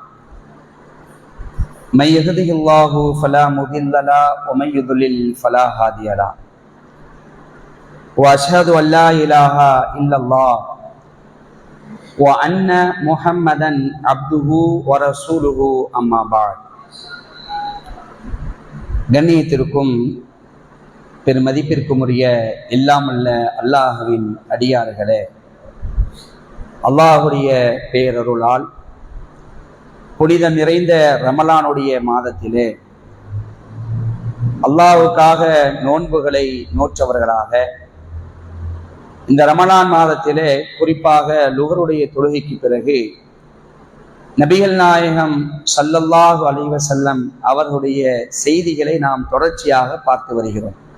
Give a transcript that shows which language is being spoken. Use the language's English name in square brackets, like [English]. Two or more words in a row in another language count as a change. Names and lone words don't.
[Arabic] من يهده الله فلا مضل له ومن يضلل فلا هادي له. وأشهد أن لا إله إلا الله وأن محمدا عبده ورسوله أما بعد. [Tamil] கண்ணியத்திற்கும் பெருமதிப்பிற்கும் உரிய எல்லாமல்ல அல்லாஹுவின் அடியார்களே, அல்லாஹுடைய பேரருளால் புனிதம் நிறைந்த ரமலானுடைய மாதத்திலே அல்லாஹுக்காக நோன்புகளை நோற்றவர்களாக இந்த ரமலான் மாதத்திலே குறிப்பாக லுஹருடைய தொழுகைக்கு பிறகு நபிகள் நாயகம் [Arabic] صلى الله عليه وسلم [Tamil] அவர்களுடைய செய்திகளை நாம் தொடர்ச்சியாக பார்த்து வருகிறோம்.